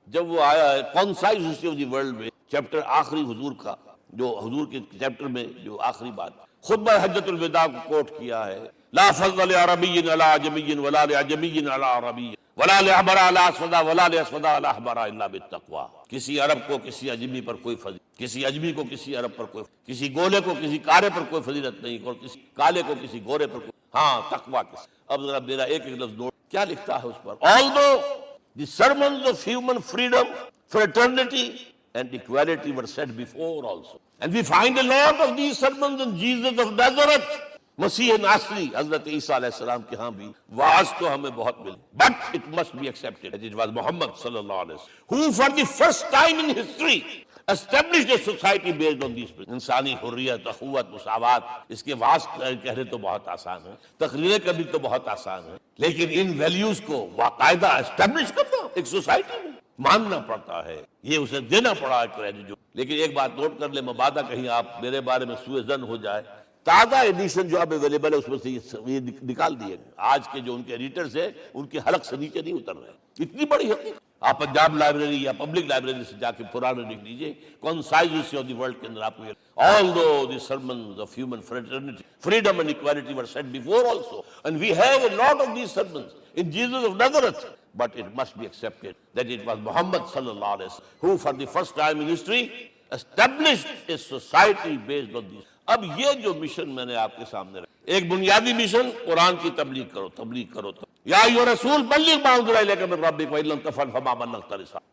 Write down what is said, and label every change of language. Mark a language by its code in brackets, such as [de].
[ur] جب وہ آیا ہے concise history of the world میں، چیپٹر آخری حضور کا، جو حضور کے چیپٹر میں جو آخری بات خطبہ حجۃ الوداع کو کوٹ کیا ہے، [ar] لا فضل لعربی علی عجمی ولا لعجمی علی عربی ولا لأحمر علی اسود ولا لأسود علی احمر الا بالتقوی. [ur] کسی عرب کو کسی اجمی پر کوئی فضیلت، کسی اجمی کو کسی عرب پر کوئی، کسی گولے کو کسی کارے پر کوئی فضیلت نہیں، اور کسی کالے کو کسی گورے پر کوئی، ہاں تقوی کے. اب ذرا میرا ایک لفظ نوٹ، کیا لکھتا ہے اس پر؟ although [en] The sermons of human freedom, fraternity and equality were said before also. And we find a lot of these sermons in Jesus of Nazareth. [ur] مسیح ناصری حضرت عیسیٰ علیہ السلام کے ہاں بھی واعظ تو ہمیں بہت ملی. [en] But it must be accepted that it was Muhammad sallallahu alaihi wasallam who for the first time in history established a society based on these principles. [ur] انسانی حریت، اخوت، مساوات. اس کے واعظ کہنے تو بہت آسان ہے، تقریریں کرنی تو بہت آسان ہے، لیکن ان ویلیوز کو باقاعدہ اسٹیبلش کرنا ایک سوسائٹی میں ماننا پڑتا ہے، یہ اسے دینا پڑا ہے کریڈٹ. لیکن ایک بات نوٹ کر لیں، مبادہ کہیں آپ میرے بارے میں سوء ظن ہو جائے، تازہ ایڈیشن جو اب اویلیبل ہے اس میں سے یہ نکال دیے گئے. آج کے جو ان کے ایڈیٹرز ہیں ان کے حلق سے نیچے نہیں اتر رہے. اتنی بڑی حقیقت آپ پنجاب لائبریری یا پبلک لائبریری سے جا کے پرانے لکھ لیجیے، کونسائزز آف دی ورلڈ کے اندر آپ کو [en] although the sermons of human fraternity, freedom and equality were said before also, and we have a lot of these sermons in Jesus of Nazareth, but it must be accepted that it was Muhammad sallallahu alaihi wasallam who for the first time in history established a society based on these. [ur] اب یہ جو mission میں نے آپ کے سامنے رکھا، ایک بنیادی مشن قرآن کی تبلیغ کرو. [ar] یا ایھا رسول بلغ ما انزل الیک من ربک وان لم تفعل فما بلغت رسالتہ.